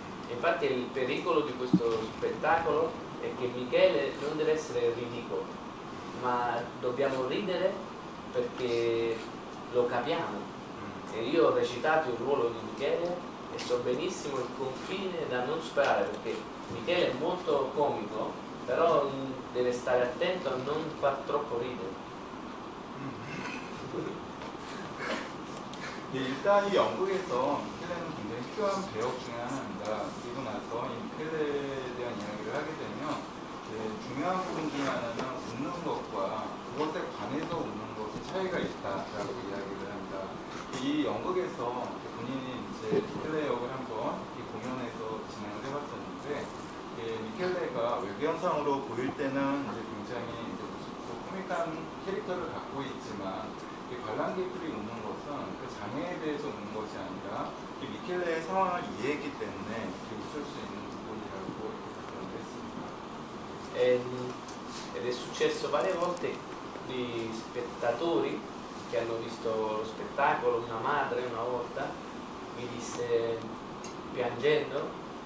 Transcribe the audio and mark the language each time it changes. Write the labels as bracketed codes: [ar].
[it] Infatti il pericolo di questo spettacolo è che Michele non deve essere ridicolo, ma dobbiamo ridere perché lo capiamo. E io ho recitato il ruolo di Michele e so benissimo il confine da non superare, perché Michele è molto comico, però deve stare attento a non far troppo ridere. [ko] 네, 일단 이 연극에서 미켈레는 굉장히 필요한 배역 중에 하나입니다. 그리고 나서 이 미켈레에 대한 이야기를 하게 되면 중요한 부분 중에 하나는 웃는 것과 그것에 관해서 웃는 것의 차이가 있다라고 이야기를 합니다. 이 연극에서 본인이 이제 미켈레 역을 한번 이 공연에서 진행을 해봤었는데 미켈레가 외견상으로 보일 때는 이제 굉장히 이제 무섭고 코믹한 캐릭터를 갖고 있지만 관람객들이 웃는 것은 그 장애에 대해서 웃는 것이 아니라 미켈레의 상황을 이해했기 때문에 웃을 수 있는 부분이라고 표현을 했습니다. [it] Ed è successo varie volte di spettatori che hanno visto lo spettacolo, una madre una volta mi disse piangendo